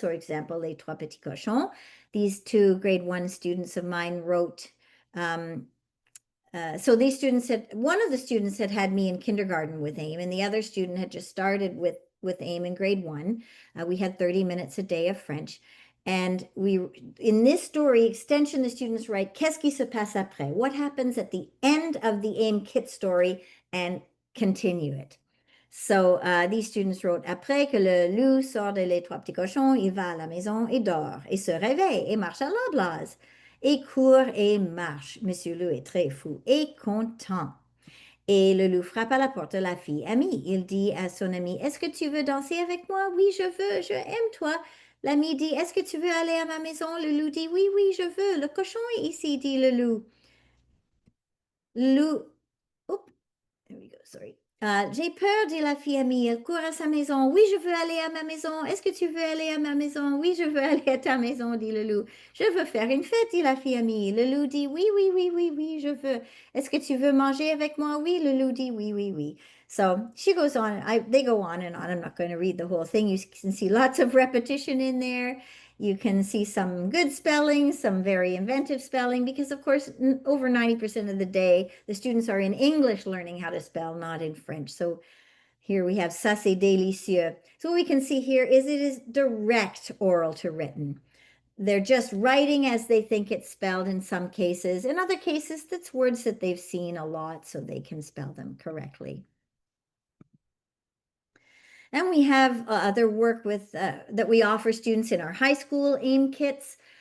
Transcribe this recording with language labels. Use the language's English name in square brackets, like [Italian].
[English] For example, Les Trois Petits Cochons. These 2 grade 1 students of mine wrote, so these students one of the students had me in kindergarten with AIM, and the other student had just started with AIM in grade 1. We had 30 minutes a day of French. And in this story extension, the students write, [French] Qu'est-ce qui se passe après? [English] What happens at the end of the AIM kit story, and continue it. [French] So these students wrote, Après que le loup sort de Les Trois Petits Cochons, il va à la maison et dort, et se réveille et marche à la blase, et court et marche. Monsieur Loup est très fou et content. Et le loup frappe à la porte de la fille amie. Il dit à son ami, Est-ce que tu veux danser avec moi? Oui, je veux, je aime toi. L'ami dit, Est-ce que tu veux aller à ma maison? Le loup dit, Oui, oui, je veux. Le cochon est ici, dit le loup. Oups, [English] there we go, sorry. [French] J'ai peur, dit la fille amie. Elle court à sa maison. Oui, je veux aller à ma maison. Est-ce que tu veux aller à ma maison? Oui, je veux aller à ta maison, dit le loup. Je veux faire une fête, dit la fille amie. Le loup dit oui, oui, oui, oui, oui, je veux. Est-ce que tu veux manger avec moi? Oui, le loup dit oui, oui, oui. [English] So she goes on. They go on and on. I'm not going to read the whole thing. You can see lots of repetition in there. You can see some good spelling, some very inventive spelling, because of course, over 90% of the day, the students are in English learning how to spell, not in French. So here we have [French] ça c'est délicieux. [English] So what we can see here is it is direct oral to written. They're just writing as they think it's spelled in some cases. In other cases, that's words that they've seen a lot, so they can spell them correctly. And we have other work with that we offer students in our high school AIM kits.